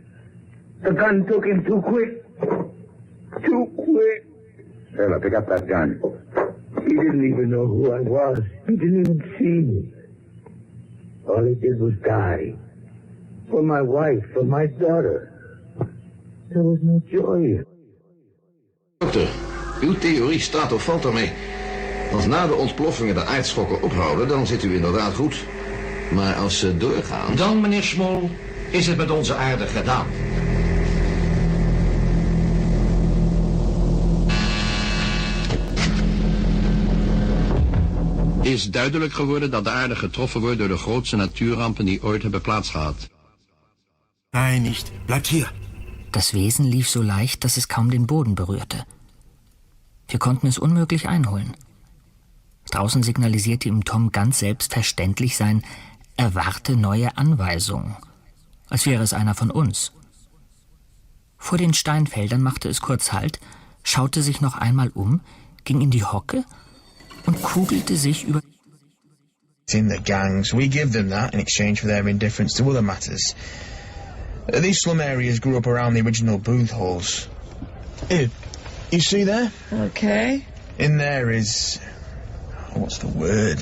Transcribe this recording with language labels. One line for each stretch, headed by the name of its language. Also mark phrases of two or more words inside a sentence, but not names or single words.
English: The gun took him too quick. Too quick. Sailor, pick up that gun. He didn't even know who I was. He didn't even see me. All he did was die. For my wife, for my daughter. There was no joy.
Dutch: Dokter, uw theorie staat of valt ermee. Als na de ontploffingen de aardschokken ophouden, dan zit u inderdaad goed. Maar als ze doorgaan... Dan, meneer Smol, is het met onze aarde gedaan. Is duidelijk geworden dat de aarde getroffen wordt door de grootste natuurrampen die ooit hebben plaatsgehad.
German: Nein, nicht. Bleibt hier. Das Wesen lief so leicht, dass es kaum den Boden berührte. Wir konnten es unmöglich einholen. Draußen signalisierte ihm Tom ganz selbstverständlich sein Erwarte neue Anweisungen, als wäre es einer von uns. Vor den Steinfeldern machte es kurz Halt, schaute sich noch einmal um, ging in die Hocke und kugelte sich über...
English: In the gangs, we give them that in exchange for their indifference to other matters. These slum areas grew up around the original booth halls. Here, you see there? Okay. In there is... what's the word?